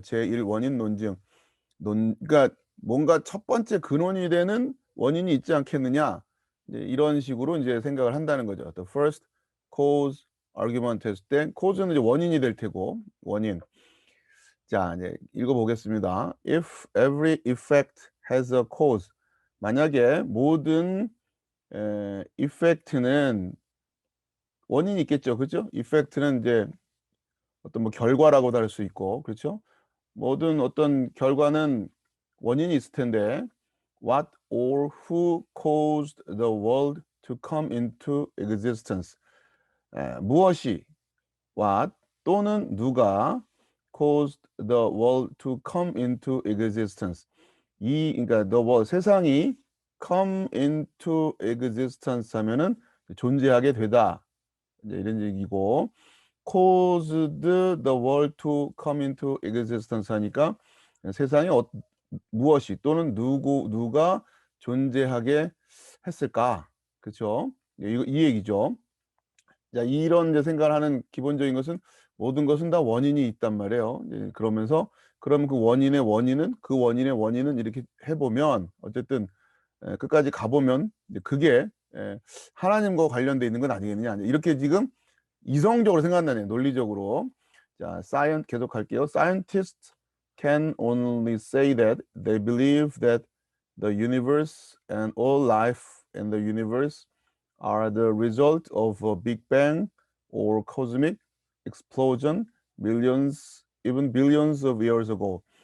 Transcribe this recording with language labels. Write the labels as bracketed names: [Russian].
[Korean] 제1 원인 논증. 그러니까 뭔가 첫 번째 근원이 되는 원인이 있지 않겠느냐. 이제 이런 식으로 이제 생각을 한다는 거죠. [English] The first cause argument [Korean] 했을 때 cause는 이제 원인이 될 테고 원인. 자, 이제 읽어보겠습니다. [English] If every effect has a cause. [Korean] 만약에 모든 effect는 원인이 있겠죠. 그죠? effect는 이제 어떤 뭐 결과라고도 할 수 있고, 그렇죠? 모든 어떤 결과는 원인이 있을 텐데, [English] what or who caused the world to come into existence? [Korean] 무엇이 [English] what [Korean] 또는 누가 [English] caused the world to come into existence? [Korean] 그러니까 [English] the world [Korean] 세상이 [English] come into existence [Korean] 하면은 존재하게 되다. 이제 이런 얘기고 [English] caused the world to come into existence [Korean] 하니까 세상에 무엇이 또는 누가 존재하게 했을까? 그렇죠? 이 얘기죠. 자, 이런 이제 생각을 하는 기본적인 것은 모든 것은 다 원인이 있단 말이에요. 그러면서 그럼 그 원인의 원인은 이렇게 해보면 어쨌든 끝까지 가보면 이제 그게 하나님과 관련돼 있는 건 아니겠느냐. 이렇게 지금 이성적으로 생각한다네요. 논리적으로. 자, 계속 할게요. [English] Scientists can only say that they believe that the universe and all life in the universe are the result of a Big Bang or cosmic explosion millions, even billions of years ago.